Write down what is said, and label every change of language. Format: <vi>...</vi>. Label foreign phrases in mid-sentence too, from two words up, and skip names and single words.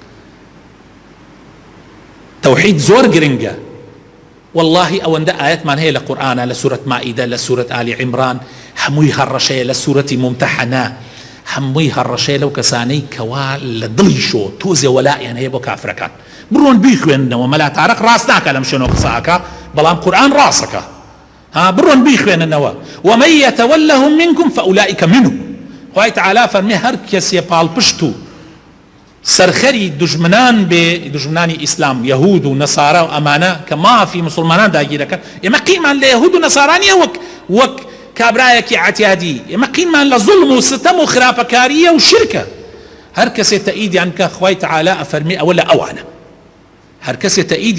<ckb>تەوحید زۆر گرنگە والله ئەوەندە ئاەتمان هەیە لە قورئانە لە سورەت مائیدە لە سورەت ئالی عیمران هەمووی هەڕەشەیە لە سورەتی ممتەحەنە هەمووی هەڕەشەیە لەو کەسانەی کەوا لە دڵی شۆ تۆزێ وەلایان هەیە بۆ کافرەکان بڕۆن بیخوێننەوە مەلا تارەق ڕاست ناکە لەم شوێنەوە قسەکە بەڵام قورئان ڕاستەکە ها بڕۆن بیخوێننەوە</ckb> <ar>ومن يتولهم منكم فأولئك منهم</ar> <ckb>خوای تەعالا فەرمێ هەر کەسێ پاڵپشت و سەرخەری دژمنان بێ دژمنانی ئیسلام یەهود و نەسارا و ئەمانە کە مافی مسلمانان داگیرەکەن ئێمە قینمان لە یەهود و نەسارانیە وەک کابرایەکی عەتیادی ئێمە قینمان لە زوڵم و ستەم و خراپەکاریە و شرکە هەر کەسێ تەئیدیان کە خوای تەعالا ئەفەرمێ ئەوە لە ئەوانە هەر کەسێ تەئیدی</ckb>